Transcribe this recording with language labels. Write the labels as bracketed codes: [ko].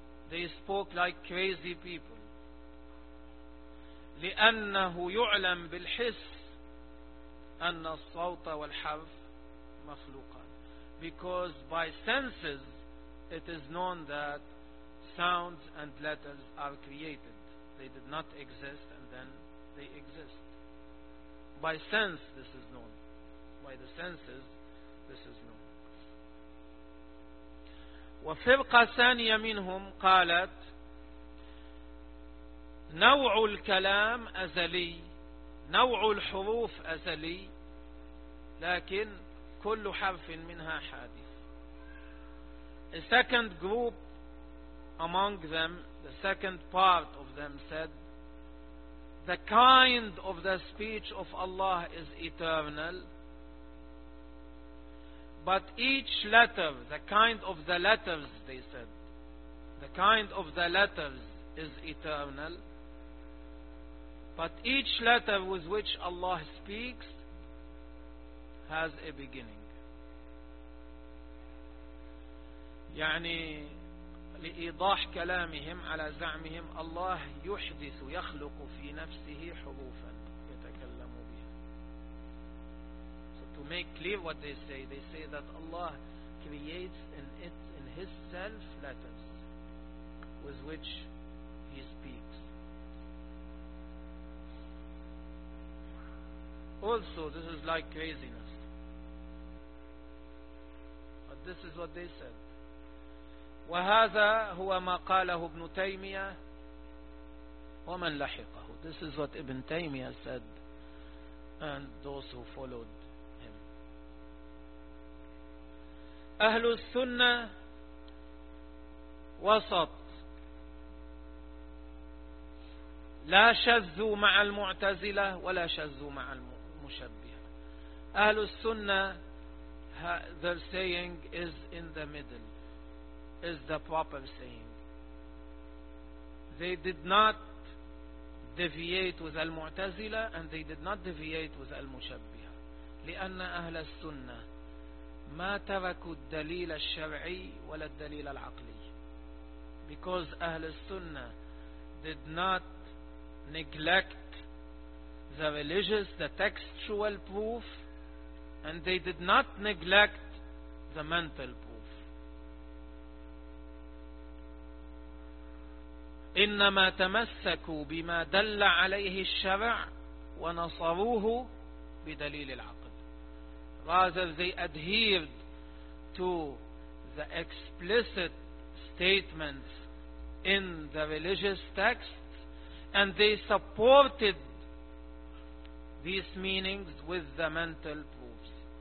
[en] They spoke like crazy people. [ar] لأنه يعلم بالحس أن الصوت والحرف مخلوقان. [en] Because by senses it is known that sounds and letters are created. They did not exist and then they exist. By sense this is known. By the senses this is known. [ar] وفرقة ثانية منهم قالت نوع الكلام أزلي، نوع الحروف أزلي، لكن كل حرف منها حادث. [en] A second group among them, the second part of them said, the kind of the speech of Allah is eternal. But each letter, the kind of the letters, they said, the kind of the letters is eternal. But each letter with which Allah speaks has a beginning. [ar] يعني لإيضاح كلامهم على زعمهم الله يحدث يخلق في نفسه حروفا يتكلم بها. [en] So to make clear what they say that Allah creates in it, in His self letters with which He speaks. Also, this is like craziness. But this is what they said. [ar] وهذا هو ما قاله ابن تيمية ومن لحقه. [en] This is what Ibn Taymiyyah said and those who followed him. [ar] أهل السنة وسط لا شذوا مع المعتزلة ولا شذوا مع المشبهة. [en] أهل السنة, their saying is in the middle, is the proper saying. They did not deviate with Al-Mu'tazila and they did not deviate with Al-Mushabbiha. [ar] لِأَنَّ أَهْلَ السُّنَّةِ مَا تَرَكُوا الدَّلِيلَ الشَّرْعِيِّ وَلَا الدَّلِيلَ الْعَقْلِيِّ. [en] Because Ahl al-Sunnah did not neglect the religious, the textual proof, and they did not neglect the mental proof. [ar] إنما تمسكوا بما دل عليه الشرع ونصروه بدليل العقل. [en] Rather, they adhered to the explicit statements in the religious texts and they supported these meanings with the mental proofs.